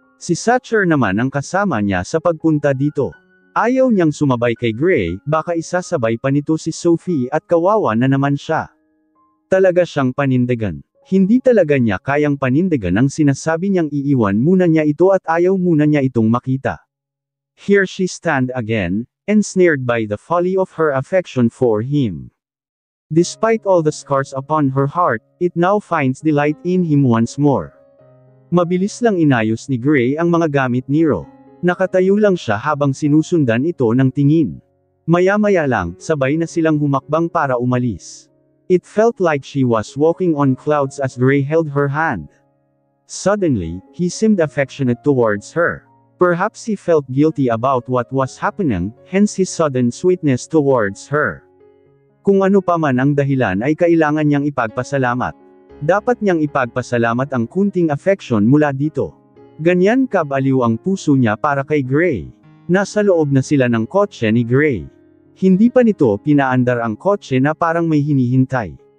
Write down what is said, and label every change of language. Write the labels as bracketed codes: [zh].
[tl] Si Satcher naman ang kasama niya sa pagpunta dito. Ayaw niyang sumabay kay Gray, baka isasabay pa nito si Sophie at kawawa na naman siya. Talaga siyang panindigan. Hindi talaga niya kayang panindigan ang sinasabi niyang iiwan muna niya ito at ayaw muna niya itong makita. [en] Here she stand again, ensnared by the folly of her affection for him. Despite all the scars upon her heart, it now finds delight in him once more. [tl] Mabilis lang inayos ni Gray ang mga gamit ni Ro. Nakatayo lang siya habang sinusundan ito ng tingin. Maya-maya lang, sabay na silang humakbang para umalis. [en] It felt like she was walking on clouds as Gray held her hand. Suddenly, he seemed affectionate towards her. Perhaps he felt guilty about what was happening, hence his sudden sweetness towards her. [tl] Kung ano pa man ang dahilan ay kailangan niyang ipagpasalamat. Dapat niyang ipagpasalamat ang kunting affection mula dito. Ganyan kabaliw ang puso niya para kay Gray. Nasa loob na sila ng kotse ni Gray. Hindi pa nito pinaandar ang kotse na parang may hinihintay.